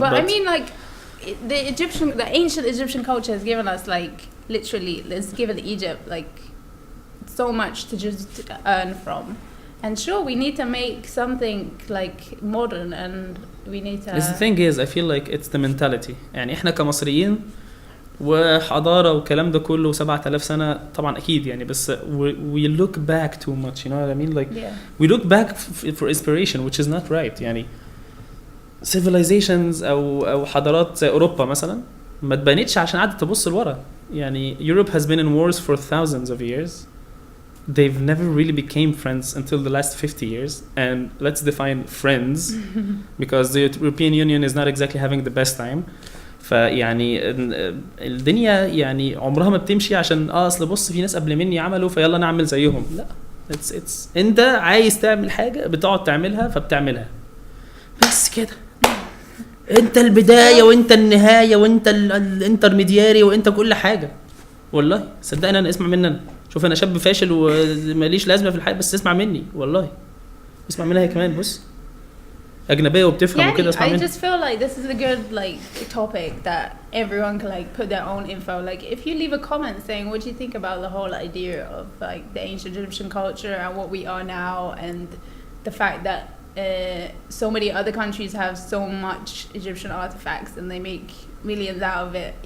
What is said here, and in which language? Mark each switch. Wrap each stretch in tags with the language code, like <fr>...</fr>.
<en>but I mean, like, the ancient Egyptian culture has given us, like, literally, it's given Egypt, like, so much to just earn from. And sure, we need to make something, like, modern, and we need to... The thing is, I feel like it's the mentality.</en> <ar>يعني إحنا كمصريين وحضارة وكلام ده كله 7000 سنة طبعا أكيد يعني بس</ar> <en>we look back too much, you know what I mean? Like, we look back for inspiration, which is not right.</en> <ar>يعني civilizations أو حضارات زي أوروبا مثلا ما تبانتش عشان قعدت تبص لورا.</ar> <en>يعني Europe has been in wars for thousands of years. They've never really became friends until the last 50 years. And let's define friends because the European Union is not exactly having the best time.</en> <ar>فيعني الدنيا يعني عمرها ما بتمشي عشان اصل بص في ناس قبل مني عملوا فيلا نعمل زيهم. لا، it's انت عايز تعمل حاجة بتقعد تعملها فبتعملها بس كده. انت البداية وانت النهاية وانت الانترميدياري وانت كل حاجة. والله صدقني انا اسمع مني انا. شوف انا شاب فاشل وماليش لازمة في الحياة بس اسمع مني والله. اسمع منها كمان بص. أجنبية وبتفهم وكده اسمع مني.</ar> <en>I just feel like this is a good like topic that everyone can like put their own info. Like if you leave a comment saying what do you think about the whole idea of like the ancient Egyptian culture and what we are now, and the fact that so many other countries have so much Egyptian artifacts and they make millions out of it.</en>